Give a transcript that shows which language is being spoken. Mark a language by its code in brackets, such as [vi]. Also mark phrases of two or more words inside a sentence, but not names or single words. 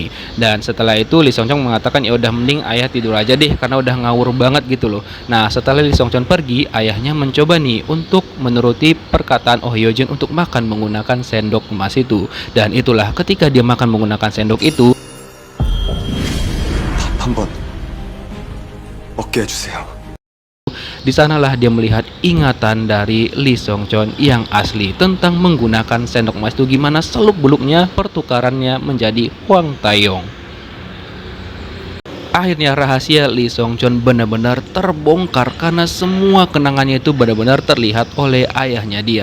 [id] Dan setelah itu Lee Song Chon mengatakan ya udah mending ayah tidur aja deh karena udah ngawur banget gitu loh. Nah, setelah Lee Song Chon pergi, ayahnya mencoba nih untuk menuruti perkataan Oh Hyo Jin untuk makan menggunakan sendok emas itu. Dan itulah ketika dia makan menggunakan sendok itu, [ko] 한번 먹게 해주세요. [id] di sanalah dia melihat ingatan dari Lee Song Chon yang asli tentang menggunakan sendok emas itu, gimana seluk-beluknya pertukarannya menjadi Hwang Tae-yong. Akhirnya rahasia Lee Song Chon benar-benar terbongkar karena semua kenangannya itu benar-benar terlihat oleh ayahnya dia.